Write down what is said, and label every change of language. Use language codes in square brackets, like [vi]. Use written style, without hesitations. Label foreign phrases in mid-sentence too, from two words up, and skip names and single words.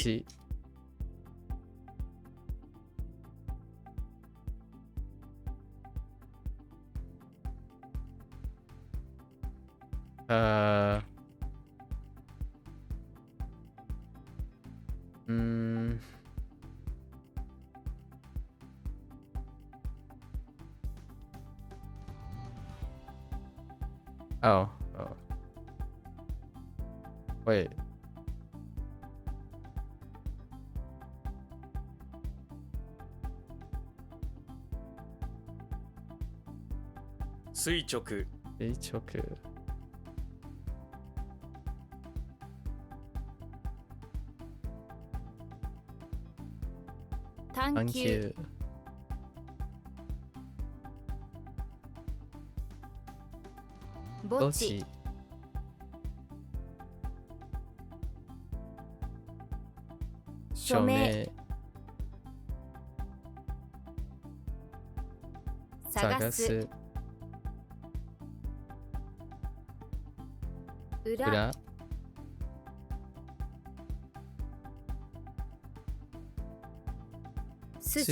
[ja] 雑誌、うーん、oh, oh. [en] Wait. [ja] 垂直、垂直、探求探求、墓地墓地、署署名名、探す裏裏、筋